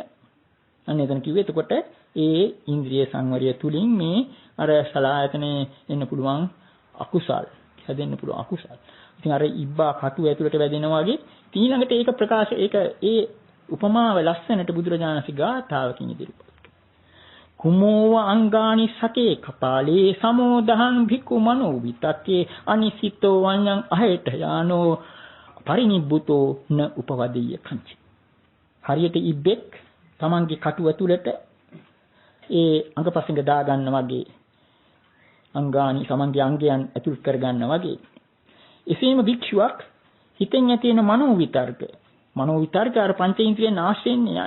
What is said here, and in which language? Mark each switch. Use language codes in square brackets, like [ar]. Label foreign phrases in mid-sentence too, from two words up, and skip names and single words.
[si] අන්න එතන කිව්වේ එතකොට ඒ ඉන්ද්‍රිය සංවරය තුලින් මේ අර සලායතනේ එන්න පුළුවන් අකුසල් හැදෙන්න පුළුවන් අකුසල්. ඉතින් අර ඉබ්බා කටු ඇතුළට වැදෙනවා වගේ ඊළඟට ඒක ප්‍රකාශ ඒ උපමාව ලස්සනට බුදුරජාණන්සේ ගාථාවකින් ඉදිරිපත් [pi] කුමෝව අංගානි සකේ කපාලේ සමෝදහං භික්ඛු මනෝ විතක්කේ අනිසිතෝ වඤ්ඤං අහෙට යානෝ පරිනිබ්බුතෝ න උපවදීය කංචි. [si] හරියට ඉබ්බෙක් තමන්ගේ කටුව තුලට ඒ අංගපසංග දා ගන්න වගේ අංගානි සමන්ගේ අංගයන් ඇතුල් කර ගන්න වගේ එසේම භික්ෂුවක් හිතෙන් ඇති වෙන මනෝ විතර්ක අර පංචේන්ද්‍රියන් ආශ්‍රයෙන් යන්නේ.